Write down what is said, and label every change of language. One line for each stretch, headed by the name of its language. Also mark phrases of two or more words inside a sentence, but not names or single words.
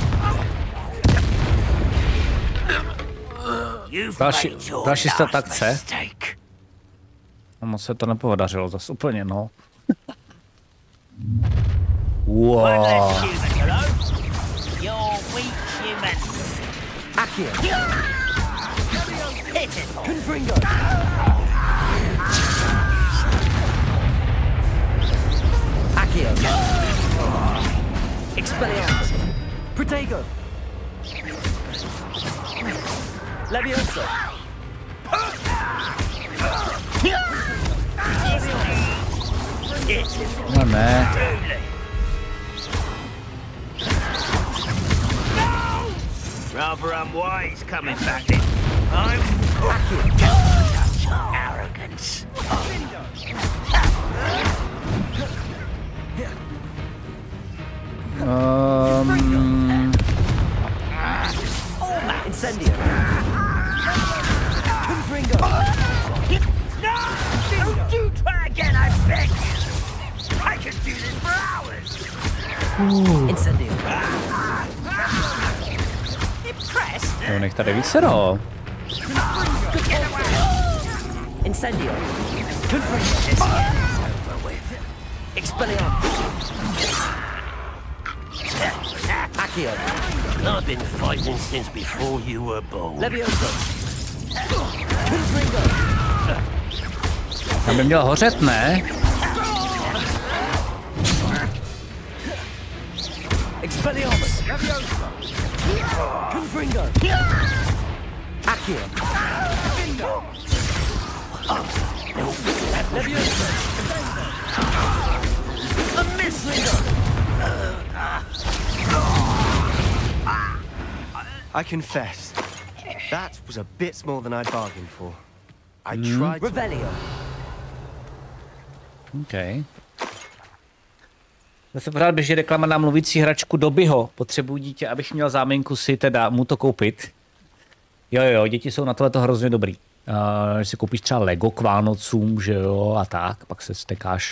Czech: Další stat akce. A moc se to nepodařilo zase úplně, no. Wow.
English: Confringo! Accio! Expelliarmus! Protego! Levioso!
Czech: No ne.
English: Rather unwise coming back in. I'm arrogance. Incendio! Confringo! No! Don't try again, I beg you! I can do this for hours! Incendio! Impressed?
Czech: Jo, nech tady vícero.
English: Incendio! Confringo! Expelliarmus! Accio! I've been fighting since before you were born. Levioso! Confringo!
Czech: Tam by měl hořet, ne?
English: Expelliarmus! Levioso! Confringo! Accio! Levioso! A miss! I confess, that was a bit more than I'd bargained for. I tried to... Revelio! OK.
Czech: Zase pořád běží reklama na mluvící hračku Dobyho. Potřebuji dítě, abych měl záminku si teda mu to koupit. Jo, děti jsou na tohleto hrozně dobrý. Když si koupíš třeba Lego k Vánocům, že jo, a tak, pak se stekáš.